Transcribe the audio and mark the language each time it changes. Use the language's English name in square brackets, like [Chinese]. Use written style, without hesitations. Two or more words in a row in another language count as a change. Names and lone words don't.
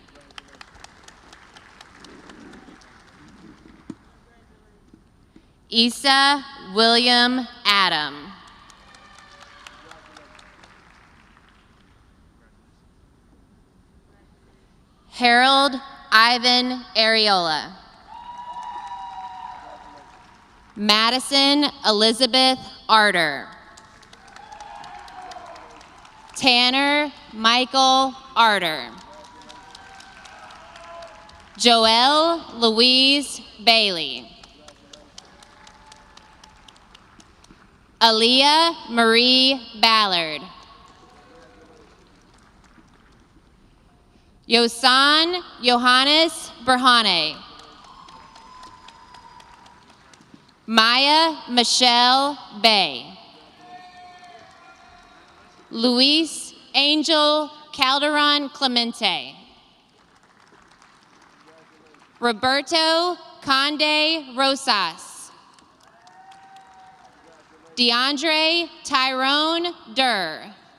[English] Issa William Adam. Harold Ivan Areola. Madison Elizabeth Arter. Tanner Michael Arter. Joelle Louise Bailey. Aaliyah Marie Ballard. Yosan Johannes Berhane. Maya Michelle Bay. Luis Angel Calderon Clemente. Roberto Conde Rosas. DeAndre Tyrone Durr.